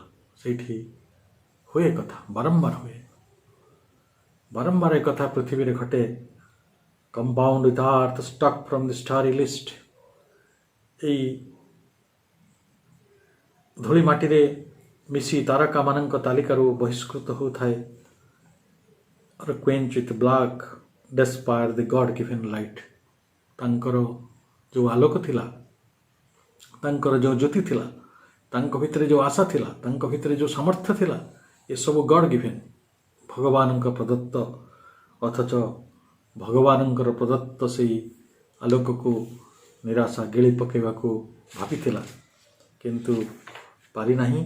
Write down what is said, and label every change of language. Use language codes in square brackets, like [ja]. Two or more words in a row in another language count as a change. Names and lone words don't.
[or] ସେଇଠି ହୁଏ କଥା, ବାରମ୍ବାର ହୁଏ, ବାରମ୍ବାର ଏ କଥା ପୃଥିବୀରେ ଘଟେ। [en] compound with earth struck from the starry list. [or] ଏଇ ଧୂଳି ମାଟିରେ ମିଶି ତାରକାମାନଙ୍କ ତାଲିକାରୁ ବହିଷ୍କୃତ ହେଉଥାଏ। [en] quenched with black despite the God given light। [or] ତାଙ୍କର ଯେଉଁ ଆଲୋକ ଥିଲା, ତାଙ୍କର ଯେଉଁ ଜ୍ୟୋତି ଥିଲା, ତାଙ୍କ ଭିତରେ ଯେଉଁ ଆଶା ଥିଲା, ତାଙ୍କ ଭିତରେ ଯେଉଁ ସାମର୍ଥ୍ୟ ଥିଲା, ଏସବୁ [en] God given, [or] ଭଗବାନଙ୍କ ପ୍ରଦତ୍ତ। ଅଥଚ ଭଗବାନଙ୍କର ପ୍ରଦତ୍ତ ସେଇ ଆଲୋକକୁ ନିରାଶା ଗିଳି ପକାଇବାକୁ ଭାବିଥିଲା, କିନ୍ତୁ ପାରିନାହିଁ।